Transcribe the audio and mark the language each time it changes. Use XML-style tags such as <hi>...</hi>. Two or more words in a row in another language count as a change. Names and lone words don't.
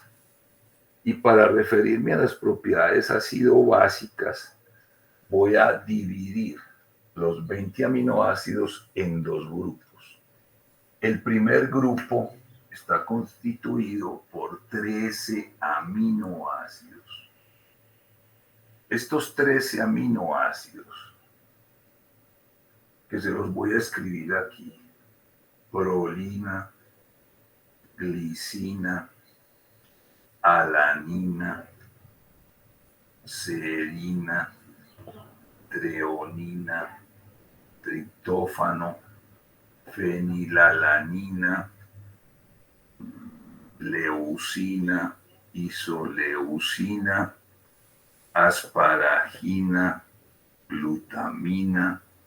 <es>Y para referirme a las propiedades ácido-básicas, voy a dividir los 20 aminoácidos en dos grupos. El primer grupo está constituido por 13 aminoácidos. Estos 13 aminoácidos, que se los voy a escribir aquí: prolina, glicina, alanina, serina, treonina, triptófano, fenilalanina, leucina, isoleucina, asparagina, glutamina,</es>